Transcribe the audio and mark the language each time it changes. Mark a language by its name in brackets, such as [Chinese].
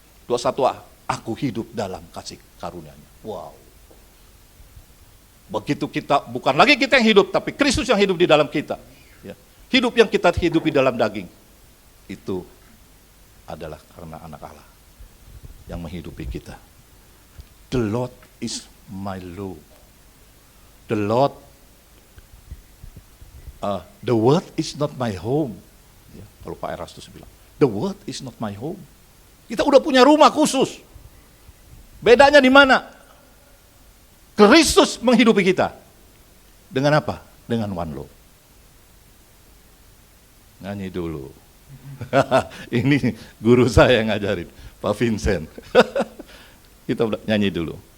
[Indonesian] 21a, aku hidup dalam kasih karunia-Nya. Wow. Begitu kita, bukan lagi kita yang hidup, tapi Kristus yang hidup di dalam kita. Ya. Hidup yang kita hidupi dalam daging, itu adalah karena anak Allah yang menghidupi kita. [English] The Lord is my law. The Lord, the world is not my home. [Indonesian] Ya, kalau Pak Erastus bilang, [English] the world is not my home. [Indonesian] Kita udah punya rumah khusus. Bedanya di mana? Kristus menghidupi kita. Dengan apa? Dengan one law. Nyanyi dulu. Ini guru saya yang ngajarin, Pak Vincent. Kita nyanyi dulu.